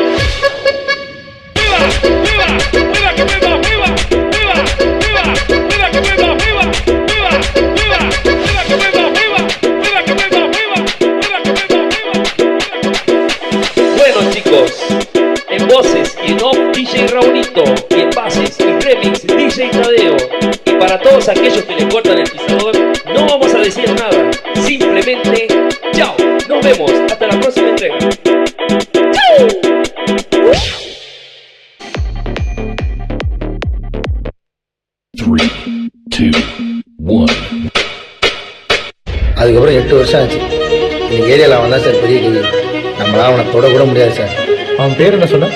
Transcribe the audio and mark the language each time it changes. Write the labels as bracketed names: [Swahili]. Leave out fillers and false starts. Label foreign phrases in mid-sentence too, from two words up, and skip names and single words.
[Spanish] Bueno chicos, en voces y en off DJ Raulito, y en bases y remix DJ Tadeo. Y para todos aquellos que le cortan el pisador, no vamos a decir nada, simplemente chao, nos vemos, hasta la próxima entrega. ¡Chau! [Tamil] அதுக்கப்புறம் 8 வருஷம் ஆச்சு. இந்த ஏரியாவில் அவன் தான் சார் பெரிய கேள்வி. நம்மளால அவனை தொட கூட முடியாது சார். அவன் பேர் என்ன சொன்ன?